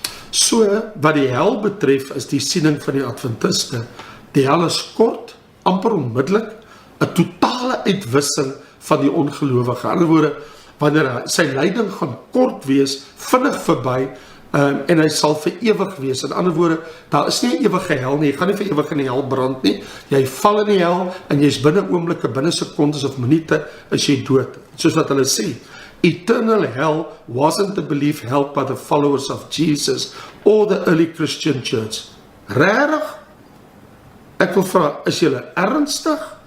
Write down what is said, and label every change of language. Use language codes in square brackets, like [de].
[af] So, wat die hel betref, is die siening van die Adventiste, die hel is kort, amper onmiddellik, 'n totale uitwissing van die ongelowige. In ander woorde, wanneer sy lyding gaan kort wees, vinnig verby, en hy sal vir ewig wees. In ander woorde, daar is nie 'n ewige hel nie, jy gaan nie vir ewig in die hel brand nie, jy val in die hel, en jy is binne oomblikke, binne sekondes of minute, is jy dood. Soos wat hulle sê, [en] eternal hell wasn't a belief held by the followers of Jesus, or the early Christian church. [af] Regtig? Ek wil vra, is julle ernstig?